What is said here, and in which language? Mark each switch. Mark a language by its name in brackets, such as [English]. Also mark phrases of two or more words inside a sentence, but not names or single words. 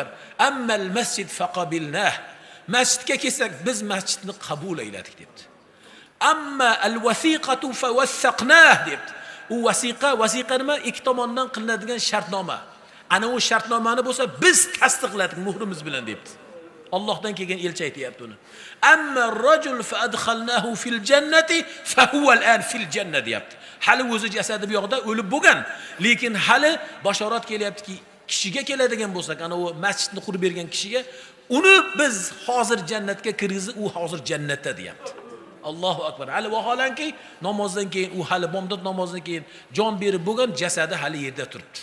[Arabic] أما المسجد فقبلناه. [Uzbek] Masjidga kelsak, biz masjidni qabul ayladik debdi. [Arabic] أما الوثيقة فوثقناها debdi. [Uzbek] U wasiqa nima? Ikki tomondan qilinadigan shartnoma. Ana o shartnomani bo'lsa, biz tasdiqladik muhrimiz bilan debdi. Allohdan kelgan elchi aytayapti uni. [Arabic] أما الرجل فأدخلناه في الجنة فهو الآن في الجنة deyapti. [Uzbek] Hali o'zi jasadi bu yoqda o'lib bo'lgan, lekin hali bashorat kelyaptiki, kishiga keladigan bo'lsak, ana o masjidni qurib bergan kishiga, uni biz hozir jannatga kirgizib, u hozir jannatda deyapti. [Arabic] الله أكبر. [Uzbek] Hali vaholanki namozdan keyin, u hali bomdod namozdan keyin jon berib bo'lgan, jasadi hali yerda turibdi.